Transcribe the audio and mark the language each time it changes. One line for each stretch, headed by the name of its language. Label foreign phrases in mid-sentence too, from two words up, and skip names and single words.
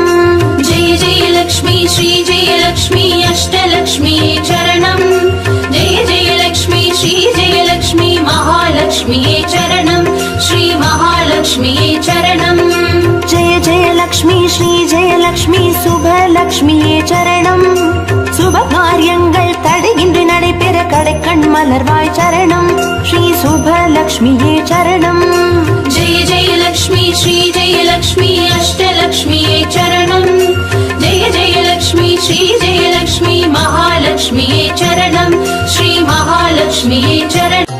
Sanskrit: जय जय लक्ष्मी श्री जय लक्ष्मी अष्टलक्ष्मी चरणम जय जय लक्ष्मी श्री जय लक्ष्मी महालक्ष्मी चरणम श्री महालक्ष्मी चरणम जय जय लक्ष्मी श्री जय लक्ष्मी शुभ लक्ष्मिये
Tamil: சரணம் சுப காரியங்கள் தடையின்றி நடைபெற கடைக்கண் மலர்வாய் சரணம் ஸ்ரீ சுப லக்ஷ்மியே சரணம்
Sanskrit: जय जय लक्ष्मी श्री जय लक्ष्मी अष्टलक्ष्मी चरणम जय जय लक्ष्मी श्री जय लक्ष्मी महालक्ष्मी चरणम श्री महालक्ष्मी चरणम